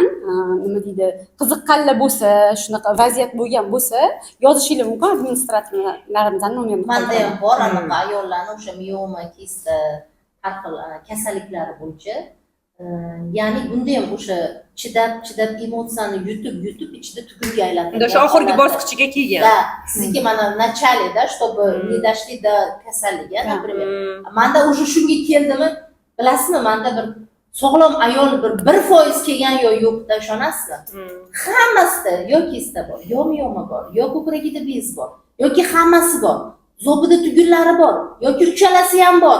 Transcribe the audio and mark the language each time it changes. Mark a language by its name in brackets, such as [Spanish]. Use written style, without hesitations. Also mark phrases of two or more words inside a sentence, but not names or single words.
[Uzbek] Nima deydi, qiziqqanlar bo'lsa, shunaqa vaziyat bo'lgan bo'lsa, yozishingiz mumkin administratorlarimizdan nomer. Menda ham bor anaqa ayollarning o'sha mioma, kista, har xil kasalliklari bo'yicha. Ya'ni bunda ham o'sha chidab emotsiyani yutib ichida tugunga aylantirgan. O'sha oxirgi bosqichiga kelgan. [Russian] Да, [Uzbek] sizniki mana [Russian] начале, чтобы не дошли до kasalliga, например. [Uzbek] Menda уже shunga keldimi? Bilasizmi, menda bir sog'lom ayol bir 1% kelgan yo'qda ishonasizmi? Hammasida yo kista bor, yo mioma bor, yo ko'kragida bez bor, yoki hammasi bor. Zobida tugunlari bor, yoki uchalasi ham bor.